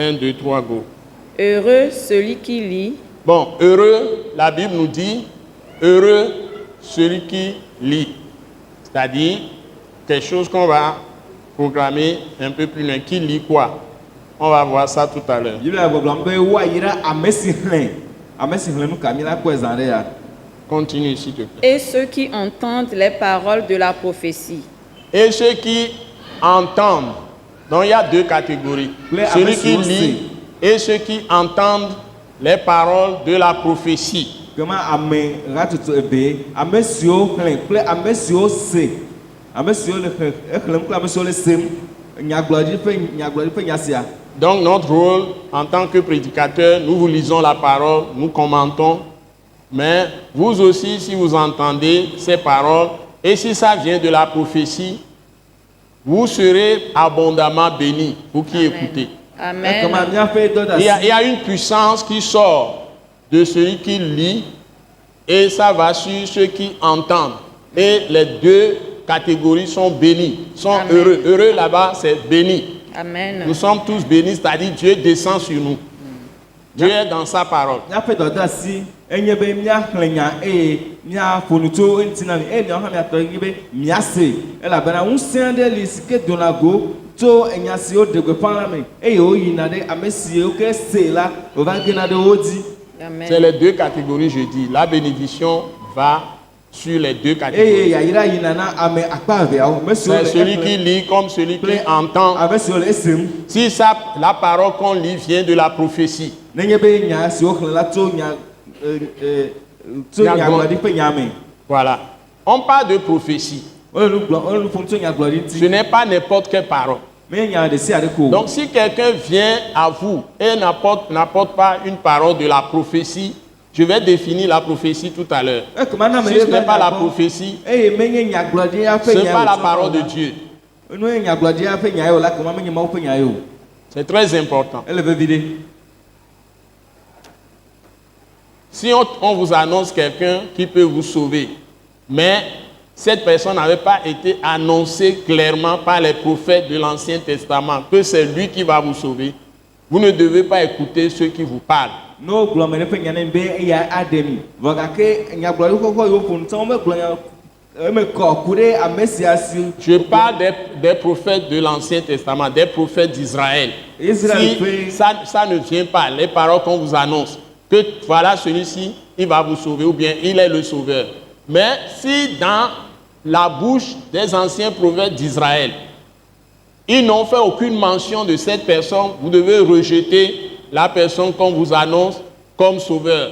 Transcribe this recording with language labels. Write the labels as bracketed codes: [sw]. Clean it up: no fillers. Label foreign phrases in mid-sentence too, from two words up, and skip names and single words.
[fr] 1, 2, 3, go. Heureux celui qui lit. Bon, heureux, la Bible nous dit, heureux celui qui lit. C'est-à-dire, quelque chose qu'on va programmer un peu plus loin. Qui lit quoi? On va voir ça tout à l'heure. [ee] Biblia gbɔgblɔm be woayra ame si xlẽ nu kami la kpɔe zã ɖe ya. [fr] Continue, s'il te plaît. Et ceux qui entendent les paroles de la prophétie. Et ceux qui entendent Donc il y a deux catégories. Les Celui qui amis lit et ceux qui entendent les paroles de la prophétie. [ee] Comment ame ratutu ebe ame siwo xlẽ kple ame siwo se ame siwo le xlẽm kple ame siwo le sem nyagblɔɖi ƒe nya sia. [fr] Donc notre rôle en tant que prédicateur, nous vous lisons la parole, nous commentons, mais vous aussi, si vous entendez ces paroles, et si ça vient de la prophétie, vous serez abondamment bénis, vous qui écoutez. Amen. [ee] Comment miaƒe dɔ [fr] Il [ee] ɖe [fr] y [ee] asi. [fr] a une puissance qui sort de celui qui lit et ça va sur ceux qui entendent. Et les deux catégories sont bénies, sont Amen. heureux. Heureux là-bas, c'est béni. Amen. Nous sommes tous bénis, c'est-à-dire Dieu descend sur nous. Dieu est dans sa parole. [ee] Miaƒe dɔ ɖe asi enye be miaxlẽ nya eye miaƒo nu tso eŋuti na mi eye miawo hã miatɔ enye be miase elabena ŋusẽ aɖe li si ke dona go tso enya siwo ɖe gbeƒã la me eye woyina ɖe ame siwo ke se la wòva gena ɖe wo dzi. [fr] C'est Amen. les deux catégories, je dis. La bénédiction va sur les deux [ee] Eye [fr] catégories. [ee] yayra yina na ame akpa eveawo ame siwo [fr] C'est le celui [ee] exlẽ [fr] qui lit comme celui qui [ee] kple [fr] entend. [ee] ame siwo le esem. [fr] Si ça, la parole qu'on lit vient de la prophétie, [ee] Nenye be nya siwo xlẽ la tso nyagblɔɖi ƒe nya me. [fr] voilà. On parle de prophétie. [ee] Wole nu ƒom tso nyagblɔɖi [fr] Ce [ee] ŋuti. [fr] n'est pas n'importe quelle parole. [ee] Menye nya ɖe sia ɖe ko. o. [fr] Donc si quelqu'un vient à vous et n'apporte pas une parole de la prophétie, je vais définir la prophétie tout à l'heure. [ee] Ekema na ame [fr] Si [ee] ɖe [fr] ce n'est [ee] va [fr] pas la [ee] nya gbɔ, [fr] prophétie, [ee] eye menye nyagblɔɖia [fr] ce [ee] ƒe [fr] n'est [ee] nya [fr] pas la [ee] wòtsɔ [fr] parole de [ee] la, [fr] Dieu. [ee] nu ye nyagblɔɖia ƒe nya ye o la kema menye Mawu ƒe nya ye o. [fr] C'est très important. [ee] Ele vevi ɖe. [fr] Si on vous annonce quelqu'un qui peut vous sauver, mais cette personne n'avait pas été annoncée clairement par les prophètes de l'Ancien Testament, que c'est lui qui va vous sauver, vous ne devez pas écouter ceux qui vous parlent. [ee] No gblɔ me ɖe ƒe nya ne be eya aɖe mi. Vɔ gake nyagblɔɖi xɔxɔ yiwo ƒo ŋuti womegblɔ nya eme kɔ ku ɖe ame sia si. [fr] Je parle des prophètes de l'Ancien Testament, des prophètes d'Israël. Israël Si fait- ça ne vient pas, les paroles qu'on vous annonce, que voilà celui-ci, il va vous sauver ou bien il est le sauveur. Mais si dans la bouche des anciens prophètes d'Israël, ils n'ont fait aucune mention de cette personne, vous devez rejeter la personne qu'on vous annonce comme sauveur.